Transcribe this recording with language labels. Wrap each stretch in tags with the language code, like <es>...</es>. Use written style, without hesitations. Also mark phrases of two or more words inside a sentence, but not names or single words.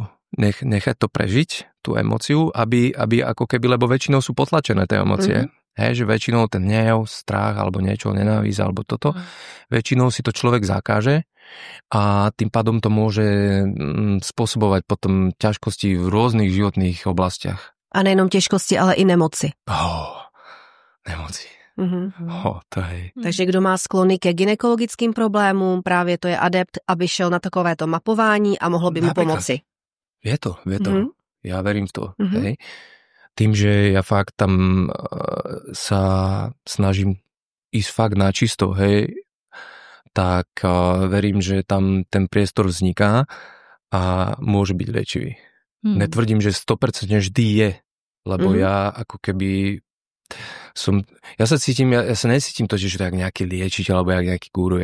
<sk>Nechať to prežiť, tú emóciu, aby ako keby, lebo väčšinou sú potlačené tie emócie. Hej, že väčšinou ten hnev, strach alebo niečo, nenávisť alebo toto, väčšinou si to človek zakáže a tým pádom to môže spôsobovať potom ťažkosti v rôznych životných oblastiach.</sk> <cs>A nejenom těžkosti, ale i nemoci. Nemoci. To je. Takže kdo má sklony ke gynekologickým problémům, právě to je adept, aby šel na takovéto mapování a mohlo by mu pomoci. Je to.</cs> <sk>Ja verím v to. Hej. Tým, že ja fakt tam sa snažím ísť fakt na čisto, hej, tak verím, že tam ten priestor vzniká a môže byť liečivý. Netvrdím, že 100% vždy je, lebo ja ako keby ja sa necítim to, že tak nejaký liečiť alebo nejaký guru.</sk>